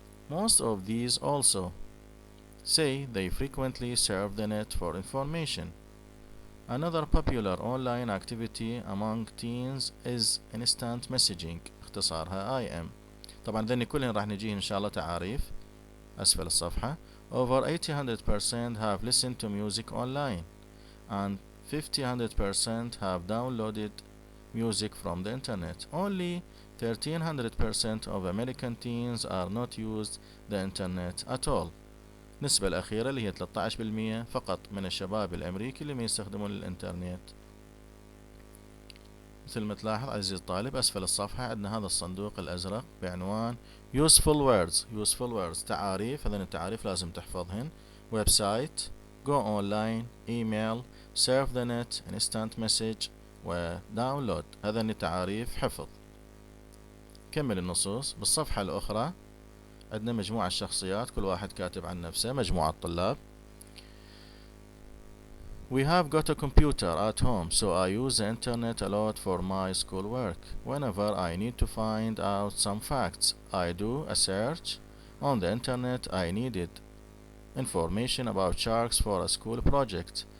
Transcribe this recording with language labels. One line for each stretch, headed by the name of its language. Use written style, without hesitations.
English: Most of these also say they frequently surf the net for information. Another popular online activity among teens is instant messaging
Arabic: اختصارها
English: IM.
Arabic: طبعا ذني كلهن راح نجيه إن شاء الله تعاريف أسفل الصفحة.
English: Over 80% have listened to music online and 50% have downloaded music from the internet. Only 1300% of American teens are not used the internet at all.
Arabic: النسبة الأخيرة اللي هي 13% فقط من الشباب الأمريكي اللي ما يستخدمون الإنترنت. مثل ما تلاحظ عزيزي الطالب أسفل الصفحة عندنا هذا الصندوق الأزرق بعنوان
English: useful words
Arabic: تعاريف. هذين التعاريف لازم تحفظهن.
English: Website, go online, email, surf the net, instant message وداونلود.
Arabic: هذين التعاريف حفظ. كمل النصوص. بالصفحة الأخرى عندنا مجموعة شخصيات كل واحد كاتب عن نفسه. مجموعة طلاب.
English: We have got a computer at home, so I use the internet a lot for my schoolwork. Whenever I need to find out some facts, I do a search on the internet. I needed information about sharks for a school project.